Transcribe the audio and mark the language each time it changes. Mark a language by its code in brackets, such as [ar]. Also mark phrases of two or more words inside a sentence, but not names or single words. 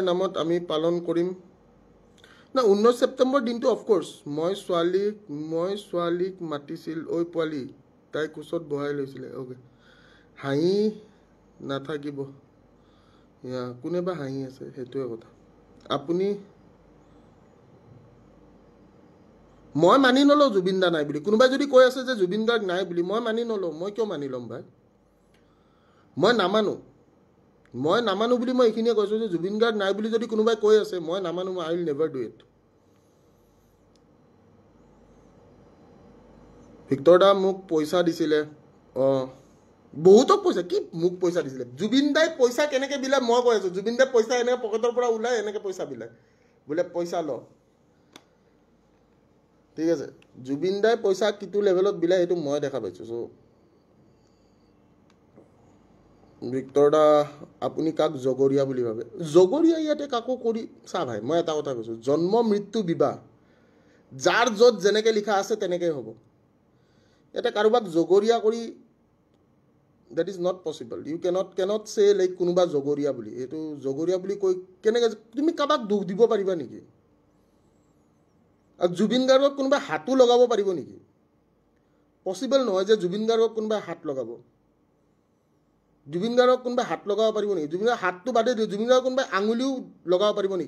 [as] নামত আমি পালন কৰিম না 19 ছেপ্টেম্বৰ দিনটো অফক'ৰ্ছ মই ছোৱালীক মাতিছিল ঐ পোৱালি তাই কোচত বহাই লৈছিলে অ'কে হাঁহি নাথাকিব কোনে বা হাঁহি আছে সেইটোৱে কথা আপুনি মই মানি নলওঁ জুবিন দা নাই বুলি কোনোবাই যদি কৈ আছে যে জুবিন গাৰ্গ নাই বুলি মই মানি নলওঁ মই কিয় মানি ল'ম ভাই মই নামানো বুলি মই এইখিনিয়ে কৈছোঁ যে জুবিন গাৰ্গ নাই বুলি যদি কোনোবাই কৈ আছে মই নামানো [en] I will never do it [as] ভিক্তৰ দা মোক পইচা দিছিলে বহুতক পইচা কি মোক পইচা দিছিলে জুবিন দাই পইচা কেনেকৈ বিলায় মই কৈ আছোঁ জুবিন দাই পইচা এনেকৈ পকেটৰ পৰা ওলাই এনেকৈ পইচা বিলায় বোলে পইচা ল ঠিক আছে জুবিন দাই পইচা কিটো লেভেলত বিলায় সেইটো মই দেখা পাইছোঁ চ' ভিক্তৰ দা আপুনি কাক জগৰীয়া বুলি ভাবে জগৰীয়া ইয়াতে কাকো কৰি চা ভাই মই এটা কথা কৈছোঁ জন্ম মৃত্যু বিবাহ যাৰ য'ত যেনেকৈ লিখা আছে তেনেকৈ হ'ব এটা কাৰোবাক জগৰীয়া কৰি [en] that is not possible you cannot say like [as] কোনোবা জগৰীয়া বুলি এইটো জগৰীয়া বুলি কৈ কেনেকৈ তুমি কাবাক দুখ দিব পাৰিবা নেকি আৰু জুবিন গাৰ্গক কোনোবা হাতো লগাব পাৰিব নেকি পচিবল নহয় যে জুবিন গাৰ্গক কোনোবা হাত লগাব জুবিন গাৰ্গক কোনোবা হাত লগাব পাৰিব নেকি জুবিন গাৰ্গৰ হাতটো বাদে দিওঁ জুবিন গাৰ্গক কোনোবাই আঙুলিও লগাব পাৰিব নেকি